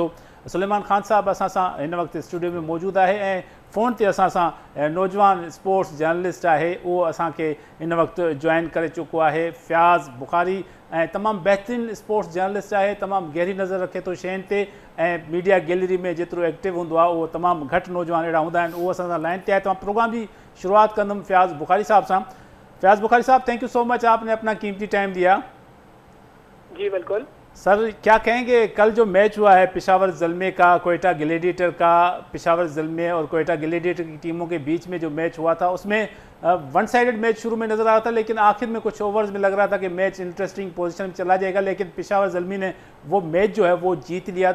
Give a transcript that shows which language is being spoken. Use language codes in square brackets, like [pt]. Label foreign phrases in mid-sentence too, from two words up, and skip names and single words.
[sd] सुलेमान ख़ान साहब असां सां हिन वक़्तु स्टूडियो में मौजूदु आहे ऐं फ़ोन ते असां सां नौजवान [en] sports journalist [sd] आहे उहो असांखे हिन वक़्तु जॉइन करे चुको आहे। फ़याज़ बुखारी ऐं तमामु बहितरीनु [en] sports journalist [sd] आहे, तमामु गहरी नज़र रखे थो शयुनि ते ऐं [en] media gallery [sd] में जेतिरो एक्टिव हूंदो आहे उहो तमामु घटि नौजवान अहिड़ा हूंदा आहिनि, उहो असां सां लाइन ते आहे। तव्हां प्रोग्राम जी शुरुआत कंदुमि फ़याज़ बुखारी साहब सां। फ़याज़ बुखारी साहब, [en] Thank you so much, [ur] آپ نے اپنا قیمتی ٹائم دیا. جی بالکل سر، کیا کہیں گے کل جو میچ ہوا ہے پشاور زلمے کا کوئٹہ گلیڈی ایٹر کا، پشاور زلمے اور کوئٹہ گلیڈی ایٹر کی ٹیموں کے بیچ میں جو میچ ہوا تھا اس میں [en] one sided match [ur] شروع میں نظر آ رہا تھا، لیکن آخر میں کچھ اوورز میں لگ رہا تھا کہ میچ [en] interesting position [ur] میں چلا جائے گا، لیکن پشاور زلمی نے وہ میچ جو ہے وہ جیت لیا.